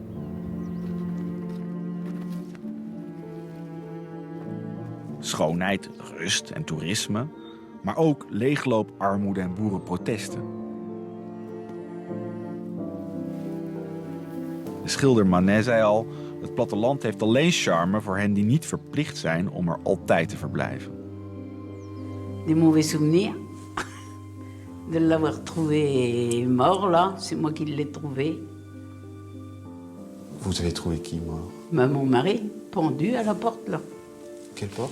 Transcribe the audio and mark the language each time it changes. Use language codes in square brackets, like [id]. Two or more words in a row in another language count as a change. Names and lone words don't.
[nl] schoonheid, rust en toerisme. Maar ook leegloop, armoede en boerenprotesten. De schilder Manet zei al... het platteland heeft alleen charme voor hen die niet verplicht zijn om er altijd te verblijven. [fr] Des mauvais souvenirs de l'avoir trouvé mort là, c'est moi qui l'ai trouvé. Vous avez trouvé qui mort? Mais mon mari, pendu à la porte là. Quelle porte?